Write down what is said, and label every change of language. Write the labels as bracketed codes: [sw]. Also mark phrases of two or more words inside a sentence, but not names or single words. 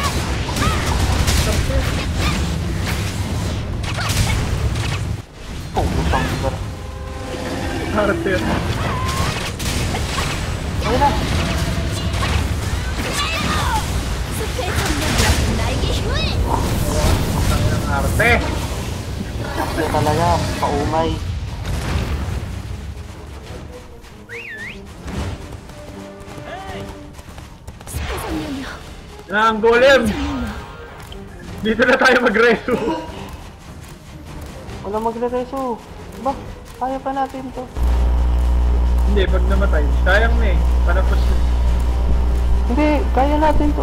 [tl] Oh, utang lugar. Arte yan. Ayun na. [ko] 숲의 성령이여 나에게 힘을 [tl] Ang arte. Ito talaga. Paumay. [ko] 숲의 성령이여 [tl] Na ang golem. [ko] 성령이여 [tl] Dito na tayo mag-reso. Wala magre-reso. Ba? Kaya pa natin to. Hindi, pag namatay. Sayang na eh. Panapos na. Hindi, kaya natin to.